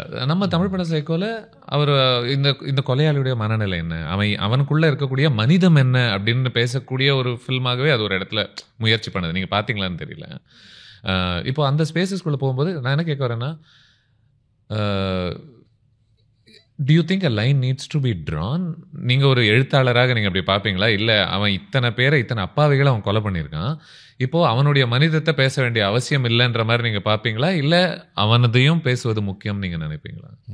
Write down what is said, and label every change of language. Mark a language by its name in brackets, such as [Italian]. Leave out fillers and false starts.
[Tamil] நம்ம தமிழ் படம் சைக்கோல அவர் இந்த கொலையாளியுடைய மனநிலை என்ன, அவனுக்குள்ள இருக்கக்கூடிய மனிதம் என்ன அப்படின்னு பேசக்கூடிய ஒரு ஃபில்மாகவே அது ஒரு இடத்துல முயற்சி பண்ணது. நீங்கள் பார்த்தீங்களான்னு தெரியல. இப்போ அந்த ஸ்பேசஸ்குள்ளே போகும்போது நான் என்ன கேட்க வரேன்னா, [English] do you think a line needs to be drawn? [Tamil] நீங்கள் ஒரு எழுத்தாளராக நீங்கள் அப்படி பார்ப்பீங்களா? இல்லை அவன் இத்தனை பேரை இத்தனை அப்பாவிகளை அவன் கொலை பண்ணியிருக்கான், இப்போது அவனுடைய மனிதத்தை பேச வேண்டிய அவசியம் இல்லைன்ற மாதிரி நீங்கள் பார்ப்பீங்களா? இல்லை அவனதையும் பேசுவது முக்கியம் நீங்கள் நினைப்பீங்களா?